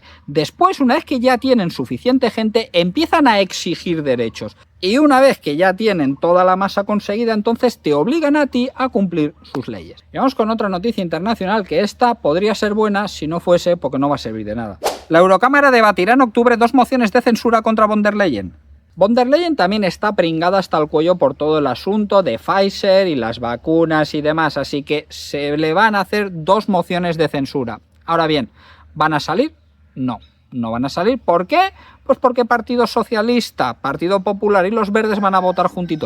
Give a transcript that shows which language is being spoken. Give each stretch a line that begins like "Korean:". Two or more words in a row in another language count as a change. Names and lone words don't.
Spanish: Después, una vez que ya tienen suficiente gente, empiezan a exigir derechos. Y una vez que ya tienen toda la masa conseguida, entonces te obligan a ti a cumplir sus leyes. Y vamos con otra noticia internacional, que esta podría ser buena si no fuese porque no va a servir de nada. La Eurocámara debatirá en octubre 2 mociones de censura contra von der Leyen. Von der Leyen también está pringada hasta el cuello por todo el asunto de Pfizer y las vacunas y demás, así que se le van a hacer 2 mociones de censura. Ahora bien, ¿van a salir? No. No van a salir. ¿Por qué? Pues porque Partido Socialista, Partido Popular y los Verdes van a votar juntitos.